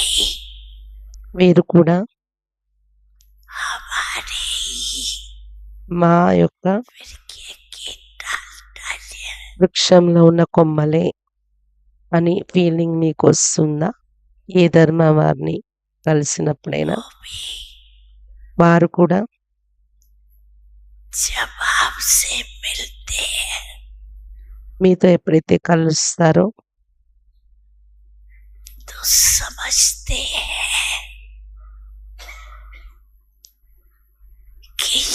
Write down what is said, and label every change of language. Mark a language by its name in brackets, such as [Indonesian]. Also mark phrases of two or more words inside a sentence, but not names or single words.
[Telugu] వీరు కూడా [Hindi] हमारे ही [Telugu] మా యొక్క [Hindi] वृक्ष की डालियां [Telugu] వృక్షంలో ఉన్న కొమ్మలే అని ఫీలింగ్ మీకు వస్తుందా? ఏ ధర్మ వారిని కలిసినప్పుడైనా [Hindi] वो भी [Telugu] వారు కూడా [Hindi] जब आपसे मिलते हैं [Telugu] మీతో ఎప్పుడైతే కలుస్తారో [Hindi] तो समझते हैं